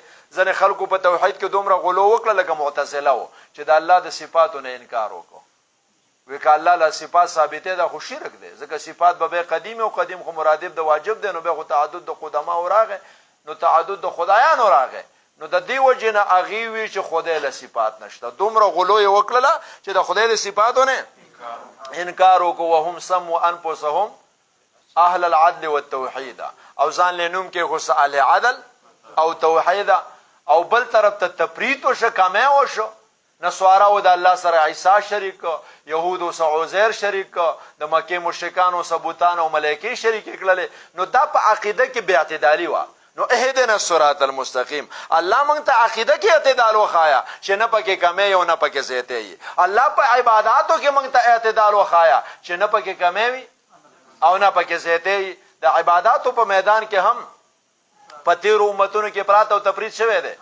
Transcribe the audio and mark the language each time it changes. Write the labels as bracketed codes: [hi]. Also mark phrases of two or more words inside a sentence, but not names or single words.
[ps] ځینې خلکو په توحید کې دومره غلو وکړه لکه معتزله و چې د الله د صفاتو نه انکار وکړو، وی که الله له صفات ثابتې ده خو شرک دی، ځکه صفات به بیا قدیم او قدیم خو مرادف د واجب دی، نو بیا خو تعدد د قدماو راغی، نو تعدد د خدایانو راغی، نو د دې وجې نه هغې وي چې خدای له صفات نشته. دومره غلو یې وکړله چې د خدای د صفاتو نه انکار وکړو. [ar] وهم سموا انفسهم اهل العدل والتوحید، [ps] او ځان له نوم کې خو اهل عدل او توحید، او بل طرف ته تفریط وشو، کمی وشو. نصاراو د الله سره عیسی شریک، یهودو سره عزیر شریک، د مکې مشرکانو سره بوتان او ملایکې شریک کړل. نو دا په عقیده کې بې اعتدالي وه. نو [ar] اهدنا الصراط المستقیم [ps] الله موږ ته عقیده کې اعتدال وښایه چې نه پکې کمی او نه پکې زیاتې وي. الله په عباداتو کې موږ ته اعتدال وښایه چې نه پکې کمی وي او نه پکې زیاتې وي. د عباداتو په میدان کې هم په تیرو امتونو کې افراط او تفریط شوی دی.